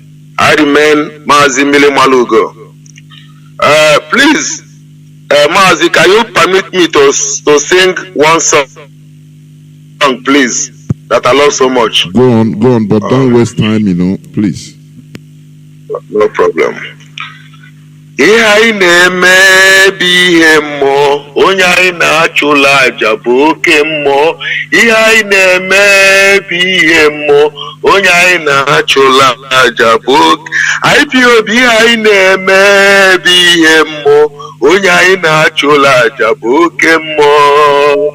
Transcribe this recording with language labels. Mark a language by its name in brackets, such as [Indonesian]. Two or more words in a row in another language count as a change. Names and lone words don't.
[English] I remain Mazi Mili Malugo. Please, Mazi, can you permit me to sing one song, please? That I love so much. Go on, but don't waste time, please. No problem. [Igbo] Ihe anyị na-eme bụ ihe mmụọ, onye anyị na-achụla aja bụ oke mmụọ. Ihe anyị na-eme bụ ihe mmụọ, onye anyị na-achụla aja bụ oke. Ipob ihe anyị na-eme bụ ihe mmụọ, onye anyị na-achụla aja bụ oke mmụọ.